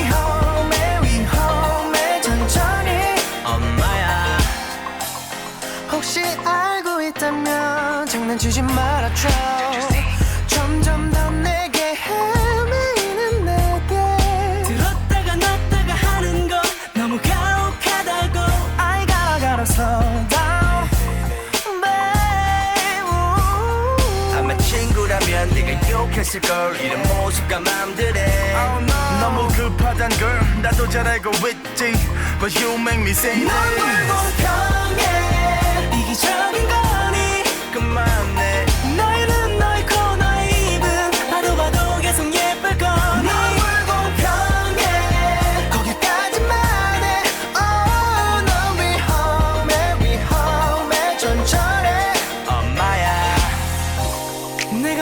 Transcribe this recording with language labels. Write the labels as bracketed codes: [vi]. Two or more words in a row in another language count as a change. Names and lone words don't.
[ko] 위험해 천천히 엄마야 혹시 알고 있다면 장난치지 말아줘 점점 더 내게 헤매이는 내게 들었다가 놨다가 하는 거 너무 가혹하다고 [en] I gotta slow down [ko] babe 아마 친구라면 네가 욕했을걸 이런 모습과 맘들에 너무 급하단 걸 나도 잘 알고 있지 [en] But you make me say [ko] 넌 불공평해 이기적인 거니 그만해 너의 눈 너의 코 너의 입은 봐도 계속 예쁠 걸 넌 불공평해 거기까지만 해 넌 위험해 천천히 엄마야 내가